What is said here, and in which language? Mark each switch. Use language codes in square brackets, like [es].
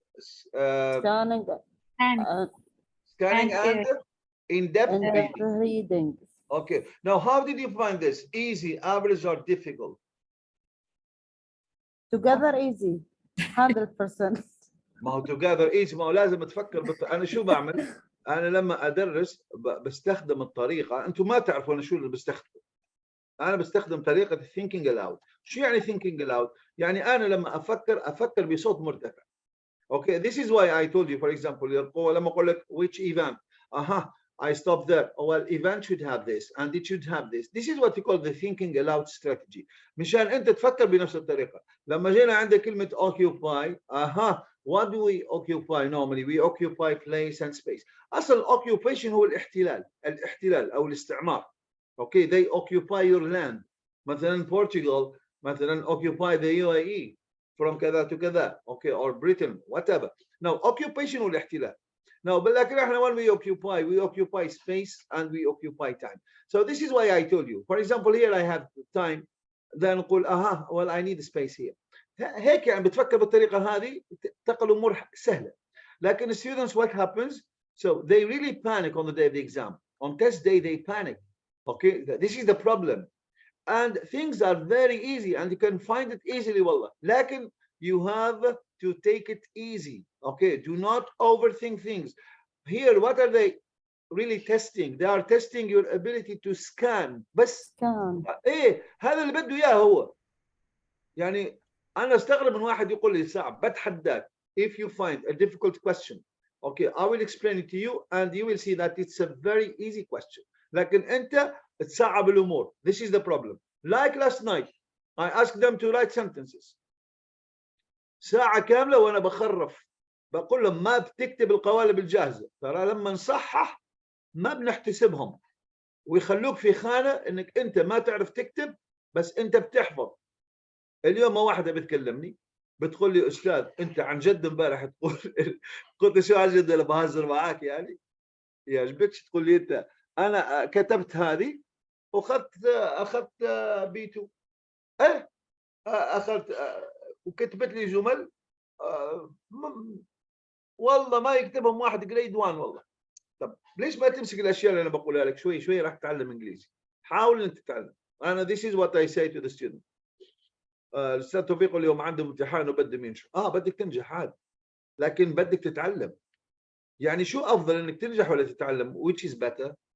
[en] scanning And scanning and in-depth and reading. reading. Okay. Now, how did you find this? Easy, average, or difficult? Together easy 100%. [ar] ما هو [en] together easy. [ar] ما هو لازم تفكر انا شو بعمل؟ انا لما ادرس بستخدم الطريقه، انتم ما تعرفوا انا شو اللي بستخدم. انا بستخدم طريقه thinking aloud. شو يعني thinking aloud؟ يعني انا لما افكر بصوت مرتفع. [en] Okay, this is why I told you, for example, [ar] لما اقول لك [en] which event? I stop there. Oh, well, event should have this and it should have this. This is what we call the thinking aloud strategy. [ar] مشان انت تفكر بنفس الطريقه. لما جينا عند كلمه [en] occupy, what do we occupy normally? We occupy place and space. [ar] اصل occupation هو الاحتلال او الاستعمار. [en] Okay, they occupy your land. مثلا Portugal مثلا occupy the UAE from كذا to كذا. Okay, or Britain, whatever. Now, occupation [ar] هو الاحتلال. [en] Now, [ar] بالأخير احنا [en] when we occupy space and we occupy time. So this is why I told you. For example, here I have time. Then [ar] نقول [en] well I need space here. [ar] هيك يعني بتفكر بالطريقة هذه تقل الأمور سهلة. لكن [en] students what happens? So they really panic on the day of the exam. On test day they panic. Okay, this is the problem. And things are very easy and you can find it easily [ar] والله. لكن [en] you have to take it easy. Okay, do not overthink things. Here, what are they really testing? They are testing your ability to scan. [ar] بس [en] scan [ar] ايه هذا اللي بده اياه هو. يعني انا استغرب من واحد يقول لي صعب. بتحداك [en] if you find a difficult question, okay, I will explain it to you and you will see that it's a very easy question. [ar] لكن انت تصعب الامور. [en] This is the problem. Like last night, I asked them to write sentences. [ar] ساعة كاملة وأنا بخرف بقول لهم ما بتكتب القوالب الجاهزة، ترى لما نصحح ما بنحتسبهم ويخلوك في خانة إنك أنت ما تعرف تكتب بس أنت بتحفظ. اليوم واحدة بتكلمني بتقول لي أستاذ أنت عن جد امبارح تقول قلت شو عن جد أنا بهزر معاك يعني يعجبكش تقول لي أنت أنا كتبت هذه أخذت بي2 إيه أخذت وكتبت لي جمل والله ما يكتبهم واحد جريد 1 والله. طب ليش ما تمسك الاشياء اللي انا بقولها لك شوي شوي راح تتعلم انجليزي. حاول انك تتعلم. انا [en] this is what I say to the student. [ar] الاستاذ توفيق اليوم عنده امتحان وبده ينجح. بدك تنجح عاد لكن بدك تتعلم. يعني شو افضل انك تنجح ولا تتعلم؟ [en] which is better؟